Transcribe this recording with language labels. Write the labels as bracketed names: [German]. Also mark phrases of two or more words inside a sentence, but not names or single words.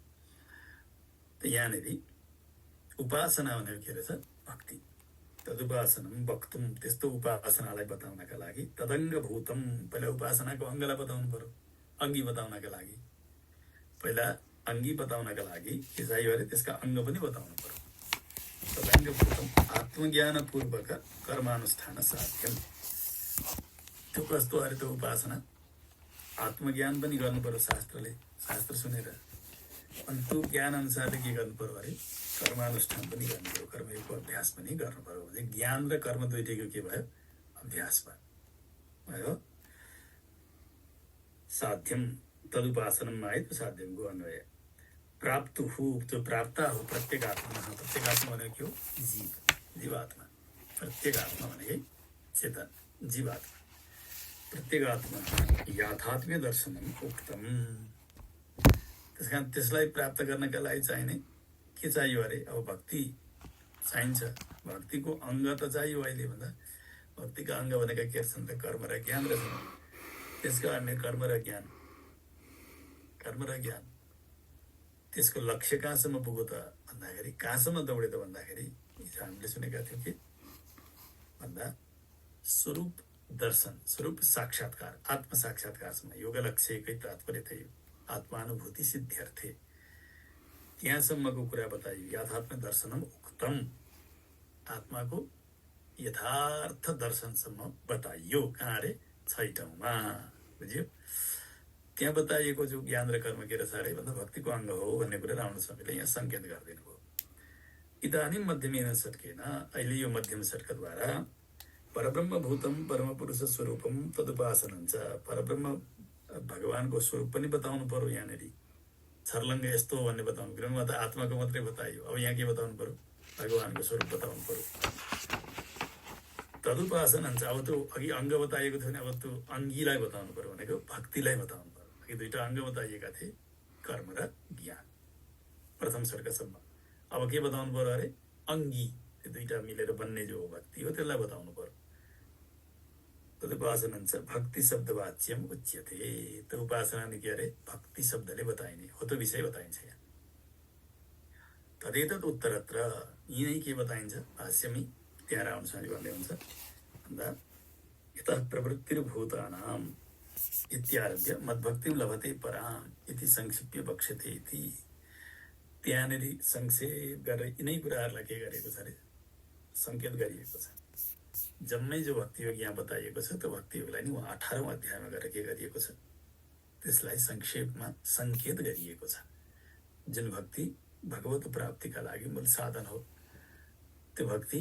[Nepali] त यहाँनिर उपासना भनेको के रहेछ भक्ति। [Sanskrit] तदुपासनम वक्तुम, [Nepali] त्यस्तो उपासनालाई बताउनका लागि [Sanskrit] तदङ्ग भूतम, [Nepali] पहिला उपासनाको अङ्गलाई बताउनु पर्यो। अङ्गी बताउनका लागि पहिला अङ्गी बताउनका लागि के चाहियो अरे त्यसका अङ्ग पनि बताउनु पर्यो। [Sanskrit] तदङ्ग भूतम आत्मज्ञानपूर्वक कर्मानुष्ठान साध्यम, [Nepali] त्यो कस्तो अरे त्यो उपासना आत्मज्ञान पनि गर्नु पर्यो शास्त्रले, शास्त्र सुनेर। अनि त्यो ज्ञान अनुसारले के गर्नु पर्यो अरे कर्मानुष्ठान पनि गर्नु पर्यो, कर्मयोगको अभ्यास पनि गर्नु पर्यो। भने ज्ञान र कर्म दुइटैको के भयो अभ्यास भयो। साध्यम तदुपासनमा आयो त्यो साध्यमको अन्वय। प्राप्तु हो जो प्राप्त हो प्रत्येगात्मा, प्रत्येगात्मा भनेको के हो जीव, जीवात्मा। प्रत्येगात्मा भनेकै चेतन जीवात्मा। [Sanskrit] प्रत्येगात्मा याथात्म्य दर्शनम उक्तम। [Nepali] त्यस कारण त्यसलाई प्राप्त गर्नका लागि चाहिने के चाहियो अरे अब भक्ति चाहिन्छ। भक्तिको अङ्ग त चाहियो अहिले भन्दा, भक्तिका अङ्ग भनेका के छन् त कर्म र ज्ञान रहेछन्। त्यसका अन्य कर्म र ज्ञान त्यसको लक्ष्य कहाँसम्म पुग्यो त भन्दाखेरि, कहाँसम्म दौड्यो त भन्दाखेरि हामीले सुनेका थियौँ कि भन्दा स्वरूप दर्शन, स्वरूप साक्षात्कार, आत्म साक्षात्कारसम्म। योग लक्ष्यकै तात्पर्य थियो [Sanskrit] आत्मानुभूति सिद्ध्यर्थे, [Nepali] त्यहाँसम्मको कुरा बताइयो। [Sanskrit] यथात्म दर्शनम उक्तम, [Nepali] आत्माको यथार्थ दर्शनसम्म बताइयो। कहाँ अरे 6 ठाउँमा, बुझ्यो? त्यहाँ बताइएको जो ज्ञान र कर्म के रहेछ अरे भन्दा भक्तिको अङ्ग हो भन्ने कुरा रामानुज स्वामीले यहाँ सङ्केत गरिदिनु भयो। [Sanskrit] इदानीं मध्यमेन षट्केन [Nepali] अहिले यो मध्यम षट्कद्वारा [Sanskrit] परब्रह्म भूतम परम पुरुष स्वरूपम तदुपासनं च [Nepali] परब्रह्म भगवानको स्वरूप पनि बताउनु पर्यो यहाँनिर छर्लङ्ग यस्तो भन्ने बताउनु किनभने त आत्माको मात्रै बताइयो अब यहाँ के बताउनु पर्यो भगवानको स्वरूप बताउनु पर्यो [Sanskrit] तदुपासनं च [Nepali] अब त्यो अघि अङ्ग बताइएको थियो भने अब त्यो अङ्गीलाई बताउनु पर्यो भनेको भक्तिलाई बताउनु पर्यो अघि दुईटा अङ्ग बताइएका थिए कर्म र ज्ञान प्रथम सर्गसम्म अब के बताउनु पर्यो अरे अङ्गी त्यो दुईटा मिलेर बन्ने जो भक्ति हो त्यसलाई बताउनु पर्यो [Sanskrit] तदुपासनं च भक्ति शब्दवाच्यम उच्यते [Nepali] त्यो उपासना नि के अरे भक्ति शब्दले बताइने हो त्यो विषय बताइन्छ यहाँ [Sanskrit] तदेतत् उत्तरत्र [Nepali] यिनै के बताइन्छ भाष्यमै त्यहाँ रावण स्वामी भन्दै हुन्छ भन्दा [Sanskrit] यतः प्रवृत्तिर्भूतानाम् इत्यारभ्य मद्भक्तिं लभते पराम् इति संक्षिप्य वक्ष्यते इति [Nepali] त्यहाँनिर संक्षेप गरेर यिनै कुराहरूलाई के गरेको छ अरे सङ्केत गरिएको छ जम्मै जो भक्तियोग यहाँ बताइएको छ त्यो भक्तियोगलाई नि उहाँ 18औं अध्यायमा गएर के गरिएको छ त्यसलाई संक्षेपमा सङ्केत गरिएको छ जुन भक्ति भगवत प्राप्तिका लागि मूल साधन हो त्यो भक्ति